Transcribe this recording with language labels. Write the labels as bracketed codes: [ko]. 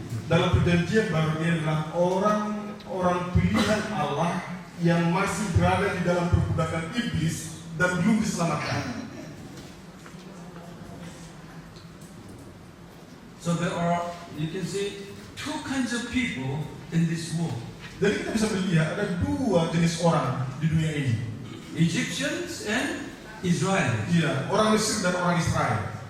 [id] Dalam perjanjian baru ini adalah orang-orang pilihan Allah yang masih berada di dalam perbudakan iblis dan belum diselamatkan. [en] So there are, you can see, two kinds of people in this world. [id] Jadi kita bisa melihat ada dua jenis orang di dunia ini. [en] Egyptians and Israelis. [id] Iya, orang Mesir dan orang Israel.